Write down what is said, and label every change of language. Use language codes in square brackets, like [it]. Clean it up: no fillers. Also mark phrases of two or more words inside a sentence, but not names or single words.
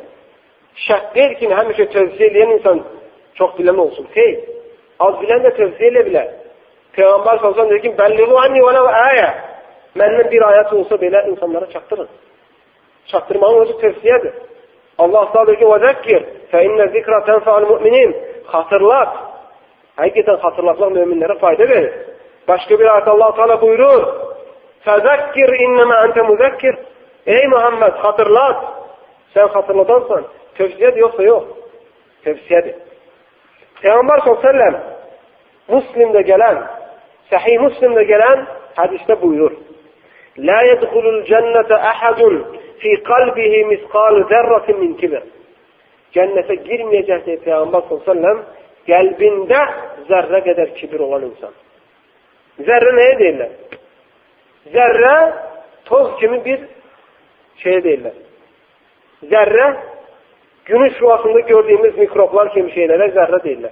[az] Şərt deyil ki, həmişə tövsiyə eləyən insan çox bilən olsun. Xeyr, az bilən də tövsiyə elə bilər. Peyğəmbər s.ə.v deyir ki, [ar] بلغوا عني ولو آية. [az] Məndən bir ayət olsa belə insanlara çatdırın. Çatdırmanın özü tövsiyədir. Allah s.ə.v deyir ki, [ar] وَذَكِّرْ فَاِنَّ ذِكْرَ تَنْفَعَ الْمُؤْمِنِينَ. [az] Xatırlat. Həqiqətən xatırlatmaq möminlərə fayda verir. Başqa bir ayət Allah Teala buyurur. [ar] فَذَكِّرْ اِنَّمَا أَنْتَ مُذَكِّرْ. [az] Ey Muhammed, xatırlat. Sən xatırladansan. Tövsiyədir yoxsa yox? Tövsiyədir. Peyğəmbər s.ə.v Müslimdə gələn, Səhih Müslimdə gələn hədisdə buyurur. [ar] لا يدخل الجنة أحد في قلبه مثقال ذرة من كبر. [az] Cənnətə girməyəcək deyə Peyğəmbər s.ə.v qəlbində zərrə qədər kibir olan insan. Zərrə nəyə deyirlər? Zərrə toz kimi bir şey deyirlər. Zərrə günün şüasında gördüyümüz mikroblar kimi şeylərə zərrə deyirlər.